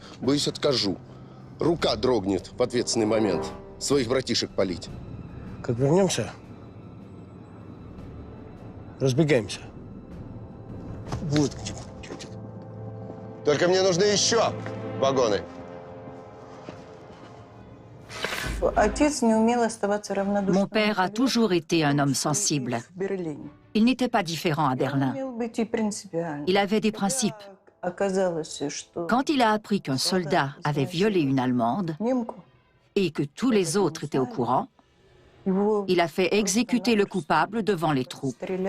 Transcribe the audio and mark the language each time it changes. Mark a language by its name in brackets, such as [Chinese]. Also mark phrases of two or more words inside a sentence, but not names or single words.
[Russian] Боюсь, откажу. Рука дрогнет в ответственный момент. Своих братишек палить. Как вернемся, разбегаемся. Вот где. Только мне нужны еще вагоны. [French] Mon père a toujours été un homme sensible. Il n'était pas différent à Berlin. Il avait des principes. Quand il a appris qu'un soldat avait violé une Allemande et que tous les autres étaient au courant, il a fait exécuter le coupable devant les troupes.